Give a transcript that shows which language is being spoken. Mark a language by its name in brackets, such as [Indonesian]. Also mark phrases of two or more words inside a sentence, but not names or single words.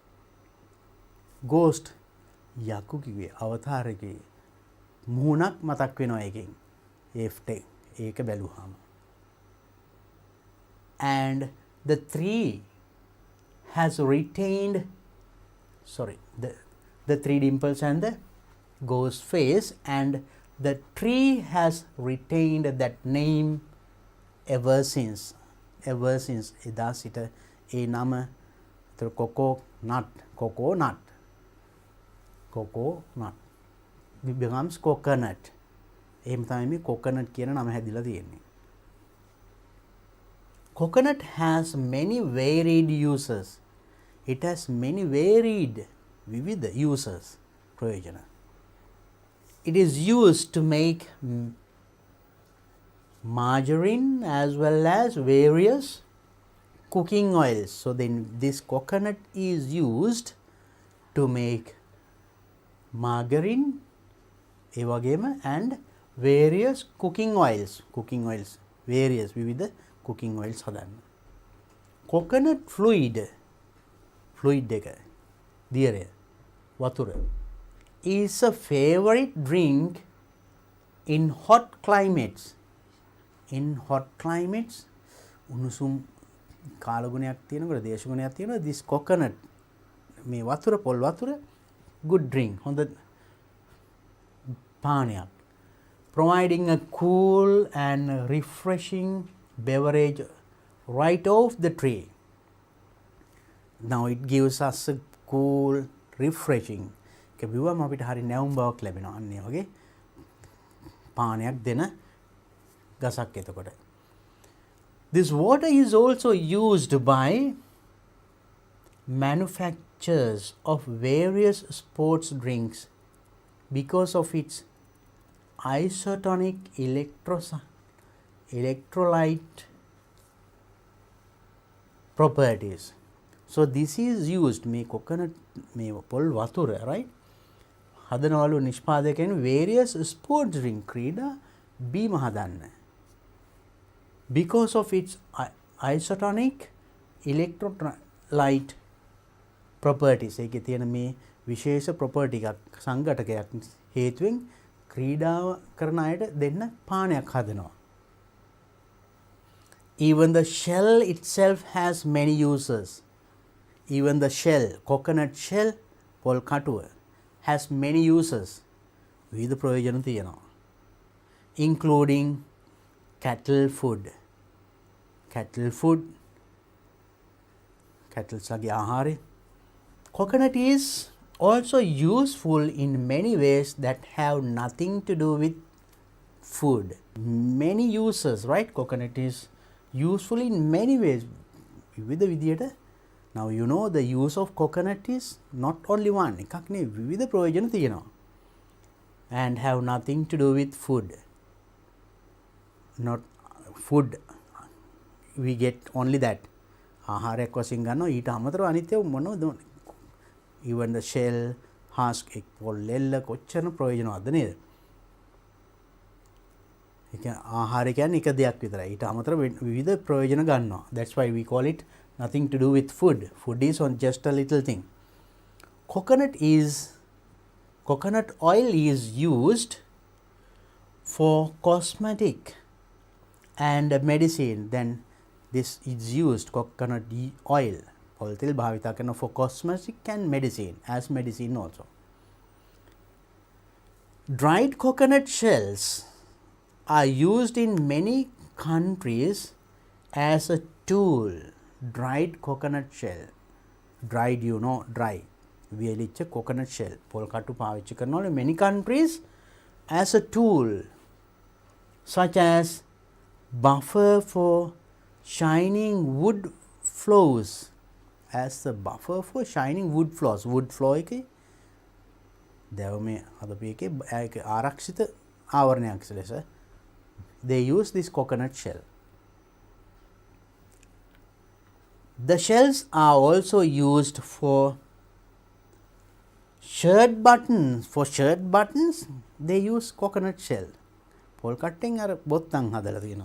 [Sinhala] ghost යකු කිව්වේ අවතාරකේ මුහුණක් මතක් වෙනවා ඒකෙන් ඒක බැලුවාම. [English] And the tree has retained the three dimples and the ghost face and the tree has retained that name ever since. ever since [Sinhala] එදා සිට ඒ නම [English] coconut becomes coconut. [Sinhala] එහෙම තමයි මේ coconut කියන නම හැදිලා තියෙන්නේ. [English] Coconut has many varied uses. It has many varied vivid uses. [Sinhala] ප්‍රයෝජන. [English] It is used to make margarine as well as various cooking oils. So then this coconut is used to make margarine [Sinhala] ඒ වගේම [English] and various cooking oils. Various විවිධ cooking oils හදන්න. Coconut fluid [Sinhala] එක දියරය වතුර [English] is a favorite drink in hot climates. [Sinhala] උණුසුම් කාලගුණයක් තියෙනකොට දේශගුණයක් තියෙනවා. [English] this coconut [Sinhala] මේ වතුර පොල් වතුර [English] good drink [Sinhala] හොඳ පානයක්. [English] Providing a cool and refreshing beverage right off the tree. Now it gives us a cool, refreshing. [Sinhala] කිව්වම අපිට හරි නැවුම් බවක් ලැබෙනවා. අන්න ඒ වගේ පානයක් දෙන ගසක් එතකොට. [English] This water is also used by manufacturers of various sports drinks because of its isotonic electrolyte properties. So this is used [Sinhala] මේ coconut මේ පොල් වතුර [English] right [Sinhala] හදනවලු නිෂ්පාදකයන් [English] various sports drink [Sinhala] ක්‍රීඩා බීම හදන්න [English] because of its isotonic electrolyte properties. [Sinhala] ඒකේ තියෙන මේ විශේෂ property එකක් සංඝටකයක් හේතුවෙන් ක්‍රීඩාව කරන අයට දෙන්න පානයක් හදනවා. [English] Even the shell itself has many uses. Even the shell, coconut shell, [Sinhala] පොල් කටුව [English] has many uses. [Sinhala] විවිධ ප්‍රයෝජන තියෙනවා. [English] Including cattle food. [Sinhala] Cattleගේ ආහාරය. [English] Coconut is also useful in many ways that have nothing to do with food. Many uses, right? Coconut is useful in many ways. [Sinhala] විවිධ විදියට. [English] Now you know the use of coconut is not only one. [Sinhala] එකක් නේ විවිධ ප්‍රයෝජන තියෙනවා. [English] And have nothing to do with food. Not food. We get only that. [Sinhala] ආහාරයක් වශයෙන් ගන්නවා ඊට අමතරව අනිත් ඒවා මොනවද? [English] Even the shell, husk, [Sinhala] පොල් එල්ල කොච්චර ප්‍රයෝජනවත්ද නේද? ඒක ආහාරය කියන්නේ එක දෙයක් විතරයි. ඊට අමතරව විවිධ ප්‍රයෝජන ගන්නවා. [English] That's why we call it nothing to do with food. Food is on just a little thing. Coconut oil is used for cosmetic and medicine. Then this is used coconut oil. [Sinhala] පොල් තෙල් භාවිත කරන [English] for cosmetic and medicine as medicine also. Dried coconut shells are used in many countries as a tool. Dried coconut shell. Dried, you know, dry. වියලිච්ච coconut shell. [Sinhala] පොල් කටු පාවිච්චි කරනවලු [English] many countries as a tool. Such as buffer for shining wood floors. As the buffer for shining wood floors. Wood floor [Sinhala] එකේ දැවමේ හදපු එකේ ආරක්ෂිත ආවරණයක් ලෙස [English] they use this coconut shell. The shells are also used for shirt buttons. For shirt buttons, they use coconut shell. [Sinhala] පොල් කට්ටෙන් අර බොත්තම් හදලා තියෙනවා.